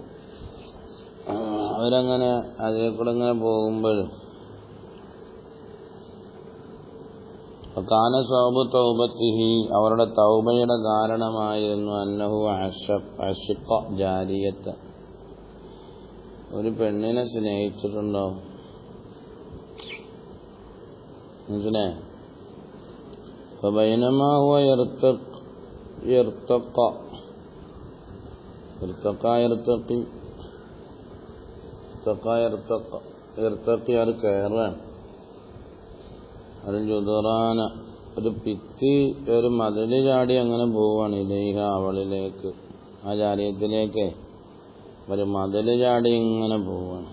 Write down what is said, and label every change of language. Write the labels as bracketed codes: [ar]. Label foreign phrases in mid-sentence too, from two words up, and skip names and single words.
[ml] അവരങ്ങനെ അതേ കൂടെ ഇങ്ങനെ പോകുമ്പോൾ [ar] كان سبب توبته [ml] അവരുടെ തൗബയുടെ കാരണമായിരുന്നു [ar] أنه عشق جارية [ml] ഒരു പെണ്ണിനെ സ്നേഹിച്ചിട്ടുണ്ടാവും. മനസ്സിലായോ? [ar] فبينما هو يرتقي [ml] അത് കയറാൻ അത് ജുദറാന ഒരു ഭിത്തി ഒരു മതിൽ ചാടി അങ്ങനെ പോവാണ്. ഇലേഹ അവളിലേക്ക് ആ ജാരിയത്തിലേക്ക് ഒരു മതിൽ ചാടി ഇങ്ങനെ പോവാണ്.